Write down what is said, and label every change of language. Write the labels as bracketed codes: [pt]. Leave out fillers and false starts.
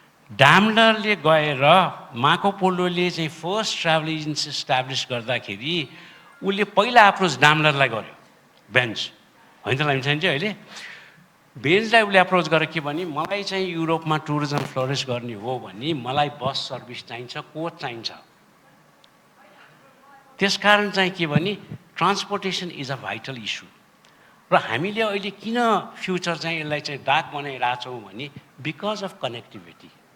[ne] डाम्लरले गएर मार्को पोलोले चाहिँ first travel agency establish गर्दाखेरि उसले पहिला अप्रोच डाम्लरलाई गर्यो, बेन्च होइन त लाइम चाहिँ अहिले बेन्चलाई उसले अप्रोच गरेर के भने मलाई चाहिँ युरोपमा टुरिज्म फ्लोरिस गर्ने हो भने मलाई बस सर्भिस चाहिन्छ, कोच चाहिन्छ। त्यसकारण चाहिँ के भने [en] Transportation is a vital issue. [ne] र हामीले अहिले किन फ्युचर चाहिँ यसलाई चाहिँ डार्क बनाइरहेछौँ भने बिकज अफ कनेक्टिभिटी।